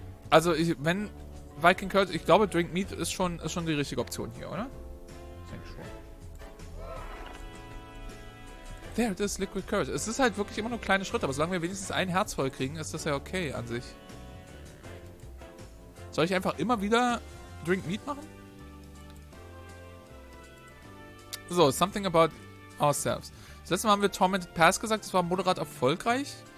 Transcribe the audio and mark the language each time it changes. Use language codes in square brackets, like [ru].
[de] Also, wenn Viking Curse, ich glaube, Drink Meat ist schon die richtige Option hier, oder? Ich denke schon. [en] There it is, Liquid Courage. [de] Es ist halt wirklich immer nur kleine Schritte, aber solange wir wenigstens ein Herz voll kriegen, ist das ja okay an sich. Soll ich einfach immer wieder Drink Meat machen? [en] So, something about ourselves. [de] Das letzte Mal haben wir Tormented Pass gesagt, das war moderat erfolgreich.